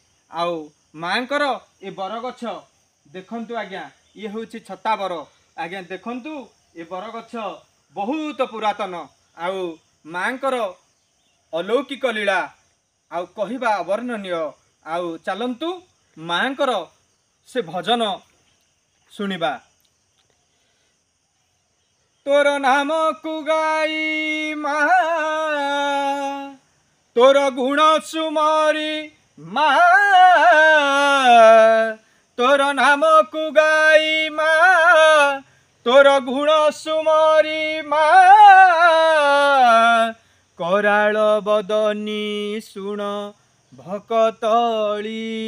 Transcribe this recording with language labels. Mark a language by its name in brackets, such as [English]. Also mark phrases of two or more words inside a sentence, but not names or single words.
[Odia] ଆଉ ମାଁଙ୍କର ଏ ବରଗଛ ଦେଖନ୍ତୁ ଆଜ୍ଞା, ଏ ହଉଛି ଛତା ବର। ଆଜ୍ଞା ଦେଖନ୍ତୁ ଏ ବରଗଛ ବହୁତ ପୁରାତନ। ଆଉ ମାଁଙ୍କର ଅଲୌକିକ ଲୀଳା ଆଉ କହିବା ଅବର୍ଣ୍ଣନୀୟ। ଆଉ ଚାଲନ୍ତୁ ମାଁଙ୍କର ସେ ଭଜନ ଶୁଣିବା। ତୋର ନାମ କୁ ଗାଇ ମାଁ, ତୋର ଗୁଣ ସୁମରି ମାଁ, ତୋର ନାମ କୁ ଗାଇ ମାଁ, ତୋର ଗୁଣ ସୁମରି ମାଁ, କରାଳ ବଦନୀ ଶୁଣ ଭକତଲି